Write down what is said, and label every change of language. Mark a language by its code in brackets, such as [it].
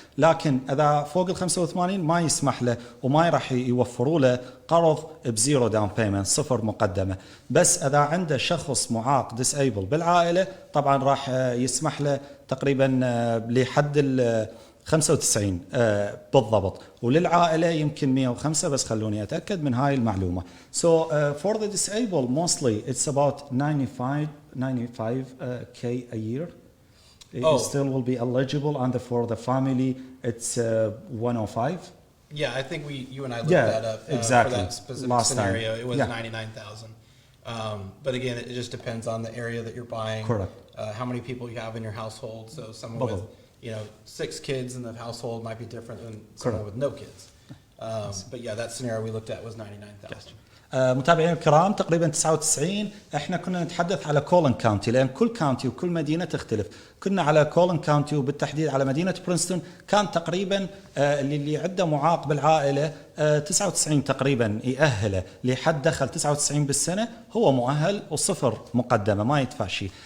[ar] لكن إذا فوق 85 ما يسمح له، وما راح يوفروا له قرض بزيرو داون بيمنت، صفر مقدمة. بس إذا عنده شخص معاق ديسيبل بالعائلة طبعا راح يسمح له تقريبا لحد 95 بالضبط، وللعائلة يمكن 105، بس خلوني أتأكد من هاي المعلومة. [en] So for the disabled mostly it's about 95K a year. It still will be eligible, and for the family it's 105. Yeah, I think you and I looked that up exactly. for that specific Last scenario. time. It was 99,000. But again, it just depends on the area that you're buying. Correct. How many people you have in your household. So someone with 6 kids in the household might be different than someone with no kids. But yeah, that scenario we looked at was 99,000. [ar] متابعين الكرام، تقريبا 99. احنا كنا نتحدث على كولن كاونتي، لان كل كاونتي وكل مدينه تختلف. كنا على كولن كاونتي، وبالتحديد على مدينه برينستون كان تقريبا اللي عنده معاق بالعائله 99 تقريبا يأهله لحد دخل 99 بالسنه، هو مؤهل وصفر مقدمه ما يدفع شيء.